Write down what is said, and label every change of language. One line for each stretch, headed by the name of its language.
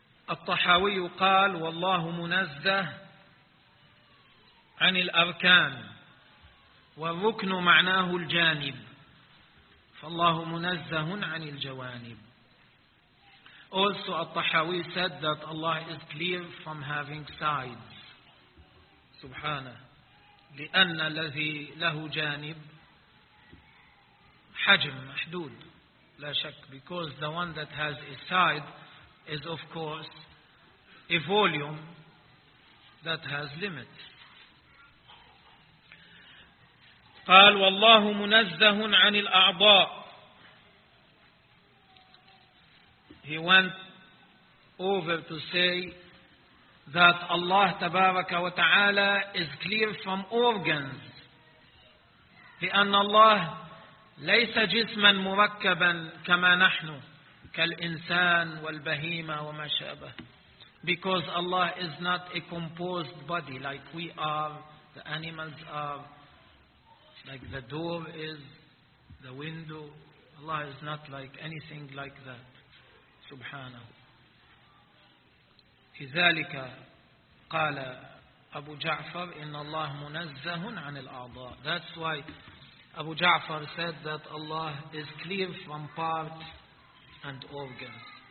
Arabic: الطحاوي قال والله منزه عن الأركان والركن معناه الجانب فالله منزه عن الجوانب.
English: Also الطحاوي said that Allah is clear from having sides.
Arabic: سبحانه لأن الذي له جانب حجم محدود لا شك.
English: Because the one that has a side is of course a volume that has limits.
Arabic: قال والله منزه عن الأعضاء.
English: He went over to say that Allah
Arabic: تبارك وتعالى
English: is clear from organs.
Arabic: لأن الله ليس جسما مركبا كما نحن كالإنسان والبهيمة وما شابه.
English: Because Allah is not a composed body like we are, the animals are, like the door is, the window. Allah is not like anything like that.
Arabic: Subhanahu. لذلك قال أبو جعفر إن الله منزه عن الأعضاء.
English: That's why Abu Ja'far said that Allah is clear from parts and organs.